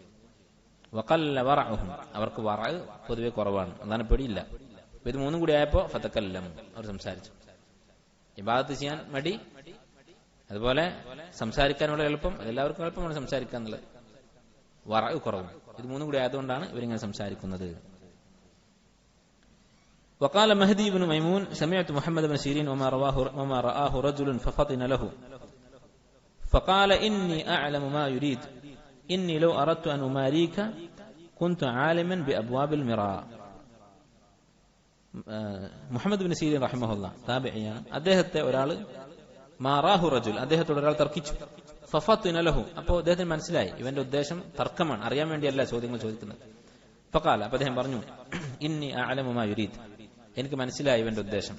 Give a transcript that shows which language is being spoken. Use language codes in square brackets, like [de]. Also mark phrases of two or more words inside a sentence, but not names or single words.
[ar] وقل ورعهم, [ml] അവർക്ക് വറഅ പൊതുവെ കുറവാണ്, അതാണ് പേടിയില്ല. ഇത് മൂന്നും കൂടി ആയപ്പോ ഫതകല്ലം, അവർ സംസാരിച്ചു. ഇബാദത്ത് ചെയ്യാൻ മടി, അതുപോലെ സംസാരിക്കാനുള്ള എളുപ്പം, അതെല്ലാവർക്കും എളുപ്പമാണ് സംസാരിക്കുക എന്നുള്ളത്. വറഅ കുറവും, ഇത് മൂന്നും കൂടി ആയതുകൊണ്ടാണ് ഇവരിങ്ങനെ സംസാരിക്കുന്നത്. [ar] وقال مهدي بن ميمون سمعت محمد بن سيرين وما رآه رجل ففطن له فقال إني أعلم ما يريد إني لو أردت أن أماريك كنت عالما بأبواب المراء. [ml] മുഹമ്മദ് ബിൻ സീരീൻ റഹിമഹുല്ലാഹ് താബിഈയാണ്. അദ്ദേഹത്തെ ഒരാൾ [ar] ماراه رجل, [ml] അദ്ദേഹത്തോട് ഒരാൾ തർക്കിച്ചു. [ar] ففطن له, [ml] അപ്പോൾ അദ്ദേഹത്തിന് മനസ്സിലായി ഇവന്റെ ഉദ്ദേശം തർക്കമാണ്, അറിയാൻ വേണ്ടിയല്ല ചോദ്യങ്ങൾ ചോദിക്കുന്നത്. ഫഖാല, അപ്പോൾ അദ്ദേഹം പറഞ്ഞു, [ar] إني أعلم ما يريد, [ml] എനിക്ക് മനസ്സിലായി ഇവന്റെ ഉദ്ദേശം.